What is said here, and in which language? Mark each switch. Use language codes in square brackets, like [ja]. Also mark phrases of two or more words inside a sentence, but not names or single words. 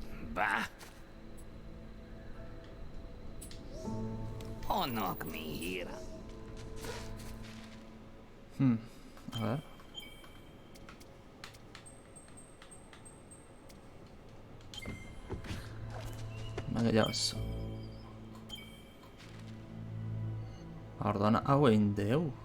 [eu] Ba. Honok mihira. [es] A ver. [eu] Gehiagoz. Orduan hau egin deu.